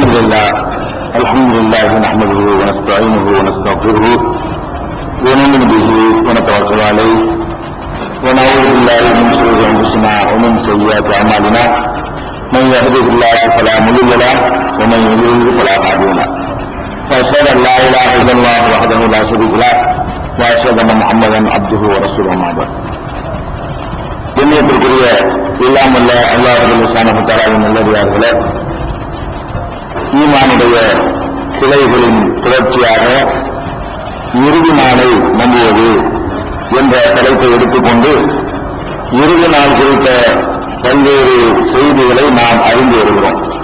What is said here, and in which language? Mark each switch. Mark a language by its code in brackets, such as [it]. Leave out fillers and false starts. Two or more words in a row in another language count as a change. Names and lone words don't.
[ar] لله الحمد لله نحمده ونستعينه ونستغفره ونؤمن به ونتوكل عليه ونعوذ بالله من شرور انفسنا ومن سيئات اعمالنا من يهده الله فلا مضل له ومن يضلل فلا هادي له واشهد ان لا اله الا الله وحده لا شريك له واشهد ان محمدا عبده ورسوله اما بعد. [ta] கண்ணியத்திற்குரிய இல்லாமல்ல [ar] الله سبحانه و [ta] தஆலாவின் நல்லடியார்களே, ஈமானுடைய கிளைகளின் தொடர்ச்சியாக இறுதி நாளை நம்புவது என்ற தலைப்பை எடுத்துக்கொண்டு இறுதி நாள் குறித்த பல்வேறு செய்திகளை நாம் அறிந்து வருகிறோம்.